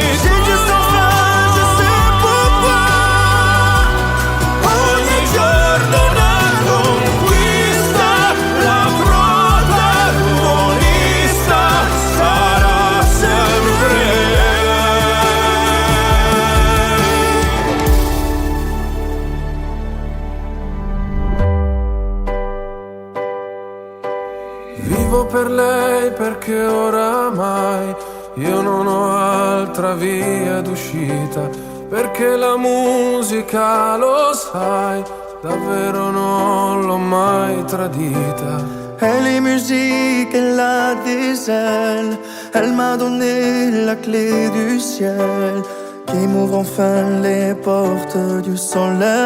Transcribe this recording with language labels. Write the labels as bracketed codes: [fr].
[fr] J'ai juste enfin, je sais pourquoi. [it] Ogni giorno una conquista, la protagonista sarà sempre lei. Vivo per lei perché oramai io non ho altra via d'uscita, perché la musica, lo sai, davvero non l'ho mai tradita. [fr] Elle est musique, elle a des ailes. Elle m'a donné la clé du ciel qui m'ouvre enfin les portes du soleil.